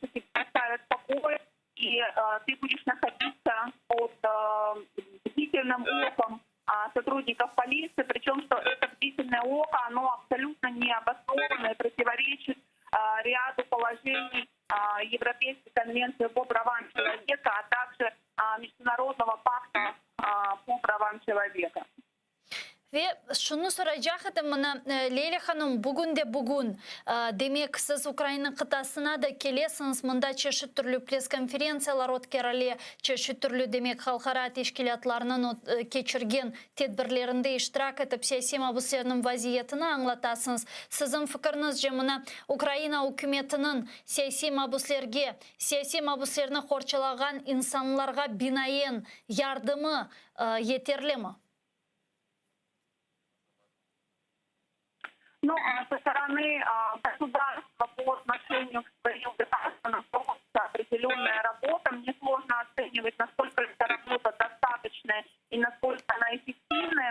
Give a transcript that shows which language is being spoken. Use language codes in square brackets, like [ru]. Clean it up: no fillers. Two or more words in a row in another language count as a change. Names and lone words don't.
[ru] что тебя оставят в покое, и ты будешь находиться под бдительным оком сотрудников полиции, причем что это бдительное око, оно абсолютно необоснованное, противоречит ряду положений Европейской конвенции по правам человека, а также Международного пакта по правам человека. [crh] Ve şunu soracağım bana Leyla Hanım bugün demek siz Ukrayna kıtasına da kelesiniz mında çeşit türlü press konferensiyalar ötkərəli çeşit türlü demek halkara teşkilatlarının keçirgen tedbirlerinde iştirak etip siyasi mabuslarının vaziyetini anlatasınız. Sizin fikrinizce mına Ukrayna hükümetinin siyasi mabuslarını korçalagan insanlarga binayen yardımı yeterli mi? [ru] Ну, со стороны государства по отношению к своим гражданам проводится определенная работа. Мне сложно оценивать, насколько эта работа достаточная и насколько она эффективная.